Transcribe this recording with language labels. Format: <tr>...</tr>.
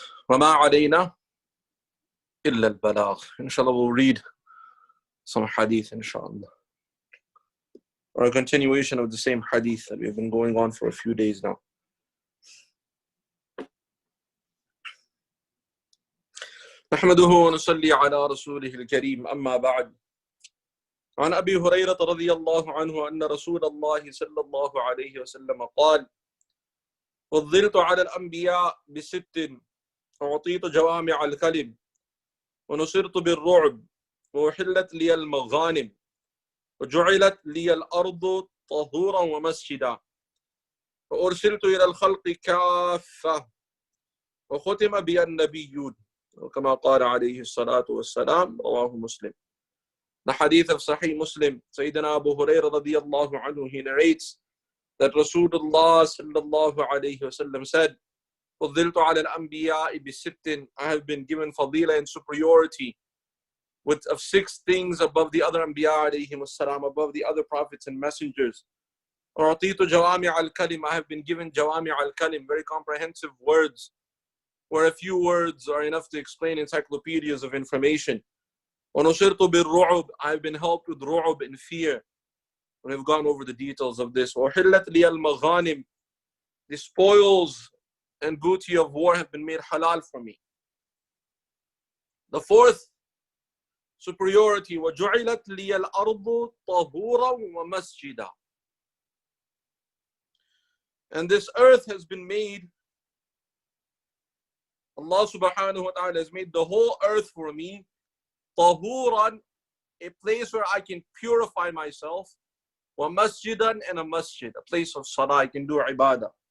<ar>وَمَا عَلَيْنَا إِلَّا الْبَلَاغِ.</ar> <en>Inshallah, we'll read some hadith, inshallah. Or a continuation of the same hadith that we've been going on for a few days now.</en> <ar>نحمده ونصلي على رسوله الكريم أما بعد. عن أبي هريرة رضي الله عنه أن رسول الله صلى الله عليه وسلم قال: فضلت على الأنبياء بست، أعطيت جوامع الكلم، ونصرت بالرعب، وأحلت لي المغانم، وجعلت لي الأرض طهورا ومسجدا، وأرسلت إلى الخلق كافة، وختم بي النبيون، وكما قال عليه الصلاة والسلام.</ar> <en>رواه Muslim. The hadith of Sahih Muslim, Sayyidina Abu Hurairah radiyallahu anhu, he narrates that Rasulullah sallallahu alayhi wasallam said,</en> <ar>فضلت على الأنبياء بست.</ar> <en>I have been given fadila and superiority of 6 things above the other Anbiya alayhim as-salam, above the other prophets and messengers.</en> <ar>أعطيت جوامع الكلم.</ar> <en>I have been given</en> <ar>جوامع الكلم,</ar> <en>very comprehensive words, where a few words are enough to explain encyclopedias of information.</en> <ar>وَنُصِرْتُ بِالرُّعُبِ.</ar> <en>I have been helped with ru'ub, in fear. We've gone over the details of this.</en> <ar>وَحِلَّتْ لِيَ الْمَغَانِمِ.</ar> <en>The spoils and booty of war have been made halal for me. The 4th superiority,</en> <ar>وَجُعِلَتْ لِيَ الْأَرْضُ طَهُورًا وَمَسْجِدًا.</ar> <en>And this earth has been made, Allah subhanahu wa ta'ala has made the whole earth for me tahuran, a place where I can purify myself, wa masjidan, and a masjid, a place of salah, I can do ibadah.</en>